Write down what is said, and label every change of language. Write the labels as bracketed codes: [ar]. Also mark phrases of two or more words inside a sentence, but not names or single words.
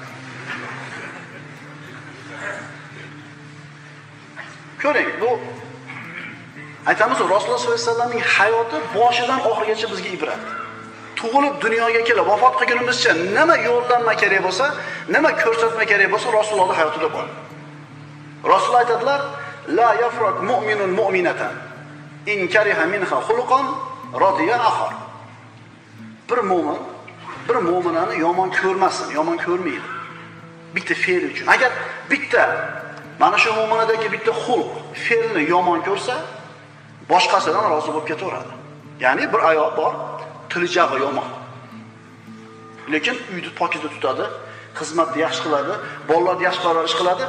[uz] Ko'ring, bu aytamiz, Rasululloh [ar] صلى الله عليه وسلم [uz] hayoti boshidan oxirigacha bizga ibrat. Tug'ilib dunyoga kelib vafot qilgunimizcha nima yo'llanma kerak bo'lsa, nima ko'rsatma kerak bo'lsa Rasulullohning hayotida bor. Rasul aytadilar: [ar] "لا يفرك مؤمن مؤمنة إن كره منها خلقا رضي آخر." [uz] Bir mo'minani yomon ko'rmasin, yomon ko'rmaydi. Bitta fe'l uchun. Agar bitta mana shu mo'minadagi bitta xulq, fe'lni yomon ko'rsa, boshqasidan rozi bo'lib ketaveradi. Ya'ni bir ayol bor, tiljag'i yomon. Lekin uyni pokiza tutadi, xizmatni yaxshi qiladi, bolalarni yaxshi parvarish qiladi.